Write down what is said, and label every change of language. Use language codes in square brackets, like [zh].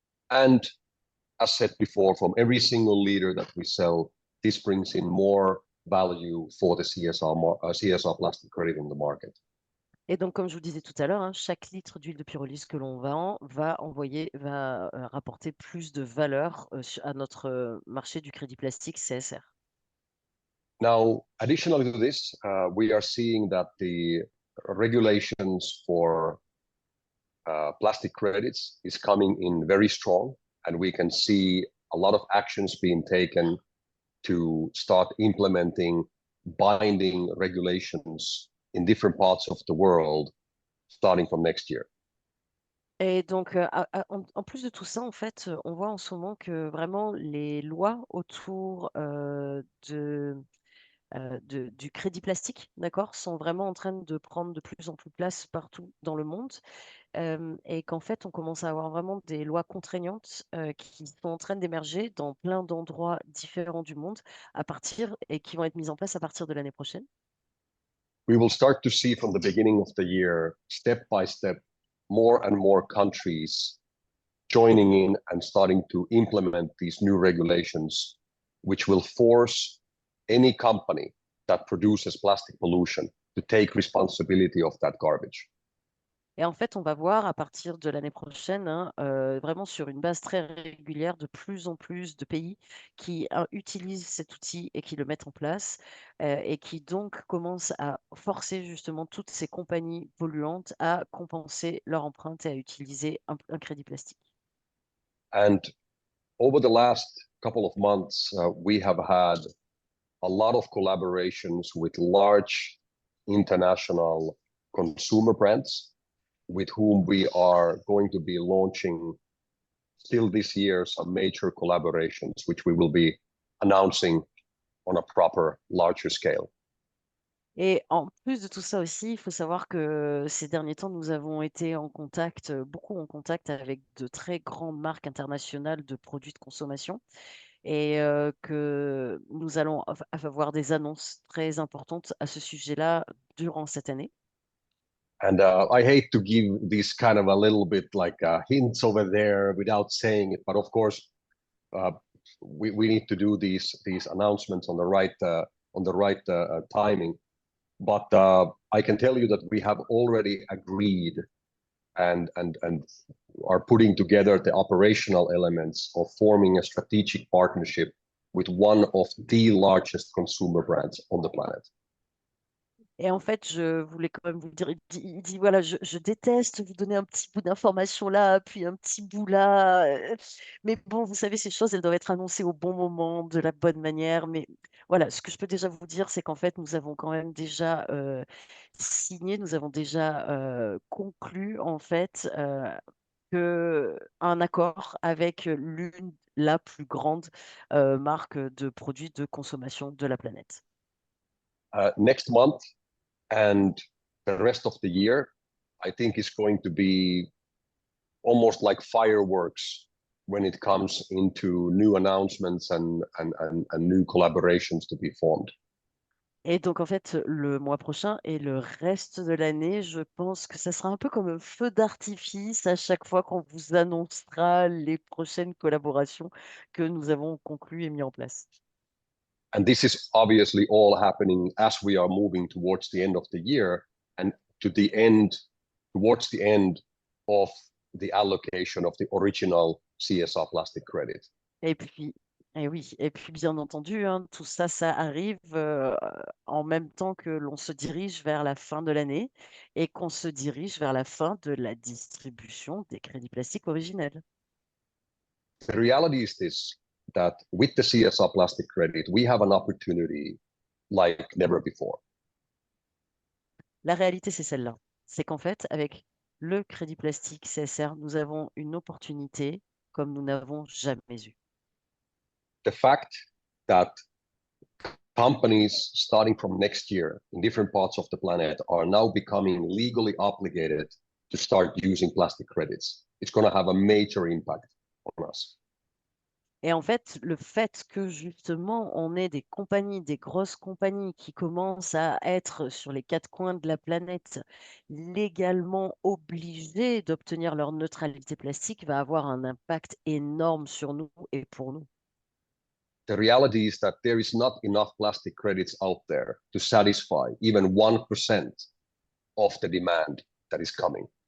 [en] And as said before, from every single liter that we sell, this brings in more value for the CSR plastic credit in the market. [fr] Et donc, comme je vous disais tout à l'heure, hein, chaque litre d'huile de pyrolyse que l'on vend va rapporter plus de valeur à notre marché du crédit plastique CSR. [en] Now, additionally to this, we are seeing that the regulations for plastic credits is coming in very strong, and we can see a lot of actions being taken to start implementing binding regulations in different parts of the world starting from next year. [fr] Et donc, en plus de tout ça, en fait, on voit en ce moment que vraiment les lois autour du crédit plastique, d'accord, sont vraiment en train de prendre de plus en plus place partout dans le monde. Et qu'en fait, on commence à avoir vraiment des lois contraignantes qui sont en train d'émerger dans plein d'endroits différents du monde et qui vont être mises en place à partir de l'année prochaine. [en] We will start to see from the beginning of the year, step by step, more and more countries joining in and starting to implement these new regulations, which will force any company that produces plastic pollution to take responsibility of that garbage. [fr] Et en fait, on va voir à partir de l'année prochaine, hein, vraiment sur une base très régulière, de plus en plus de pays qui utilisent cet outil et qui le mettent en place et qui donc commencent à forcer justement toutes ces compagnies polluantes à compenser leur empreinte et à utiliser un crédit plastique. [en] And over the last couple of months, we have had a lot of collaborations with large international consumer brands with whom we are going to be launching still this year some major collaborations, which we will be announcing on a proper larger scale. [fr] Et en plus de tout ça aussi, il faut savoir que ces derniers temps, nous avons été beaucoup en contact avec de très grandes marques internationales de produits de consommation et que nous allons avoir des annonces très importantes à ce sujet-là durant cette année. [en] And I hate to give this kind of a little bit like hints over there without saying it, but of course, we need to do these announcements on the right timing. But I can tell you that we have already agreed and are putting together the operational elements of forming a strategic partnership with one of the largest consumer brands on the planet. [fr] Et en fait, je voulais quand même vous dire, il dit, voilà, je déteste vous donner un petit bout d'information là, puis un petit bout là. Mais bon, vous savez, ces choses, elles doivent être annoncées au bon moment, de la bonne manière. Mais voilà, ce que je peux déjà vous dire, c'est qu'en fait, nous avons quand même déjà signé, nous avons déjà conclu, en fait, un accord avec la plus grande marque de produits de consommation de la planète. [en] Next month and the rest of the year, I think is going to be almost like fireworks when it comes into new announcements and new collaborations to be formed. [fr] Et donc, en fait, le mois prochain et le reste de l'année, je pense que ça sera un peu comme un feu d'artifice à chaque fois qu'on vous annoncera les prochaines collaborations que nous avons conclues et mis en place. [en] And this is obviously all happening as we are moving towards the end of the year and towards the end of the allocation of the original CSR plastic credit. [fr] Et puis, et oui, et puis bien entendu, hein, tout ça, ça arrive en même temps que l'on se dirige vers la fin de l'année et qu'on se dirige vers la fin de la distribution des crédits plastiques originels. [en] The reality is this, that with the CSR plastic credit, we have an opportunity like never before. [fr] La réalité, c'est celle-là. C'est qu'en fait, avec le crédit plastique CSR, nous avons une opportunité comme nous n'avons jamais eu. [en] The fact that companies starting from next year in different parts of the planet are now becoming legally obligated to start using plastic credits. It's going to have a major impact on us. [fr] Et en fait, le fait que justement, on ait des compagnies, des grosses compagnies qui commencent à être sur les quatre coins de la planète légalement obligées d'obtenir leur neutralité plastique va avoir un impact énorme sur nous et pour nous. [en] The reality is that there is not enough plastic credits out there to satisfy even 1% of the demand that is coming.